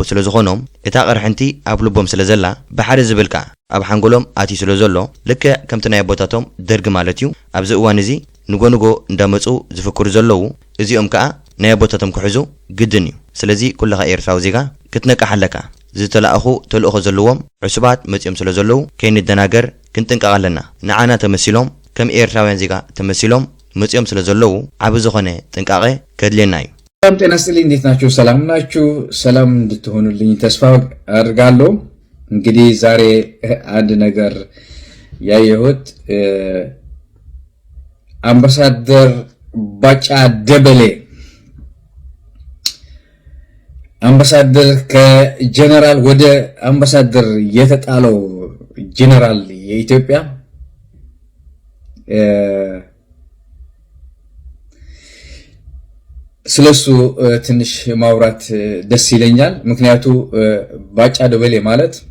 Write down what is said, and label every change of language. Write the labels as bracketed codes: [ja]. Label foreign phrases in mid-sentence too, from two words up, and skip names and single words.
[ti] ስለ ዝኾኖም እታ ቐርሕንቲ ኣብ ልቦም ስለ ዘላ ብሓደ ዝብልካ ኣብ ሓንጎሎም ኣትዩ ስለ ዘሎ ልክዕ ከምቲ ናይ ኣቦታቶም ደርጊ ማለት እዩ ኣብዚ እዋን እዚ ንጎንጎ እንዳመፁ ዝፍክሩ ዘለዉ እዚኦም ከዓ ናይ ኣቦታቶም ክሕዙ ግድን እዩ ስለዚ ኩለኻ ኤርትራዊ ዜጋ ክትነቃሕ ኣለካ ዝተላእኹ ተልእኾ ዘለዎም ዕሱባት መፂኦም ስለ ዘለዉ ከይንደናገር ክንጥንቀቕ ኣለና ንዓና ተመሲሎም ከም ኤርትራውያን ዜጋ ተመሲሎም መፂኦም ስለ ዘለዉ ዓብ ዝኾነ ጥንቃቐ ከድልየና እዩ [am] ሰላም ጤና ይስጥልኝ እንዴት ናችሁ ሰላም ናችሁ ሰላም እንድትሆኑልኝ ተስፋ አድርጋለሁ እንግዲህ ዛሬ አንድ ነገር ያየሁት አምባሳደር ባጫ ደበሌ አምባሳደር ከጀነራል ወደ አምባሳደር የተጣለው ጀነራል የኢትዮጵያ ስለሱ ትንሽ ማውራት ደስ ይለኛል ምክንያቱ ባጫ ደበሌ ማለት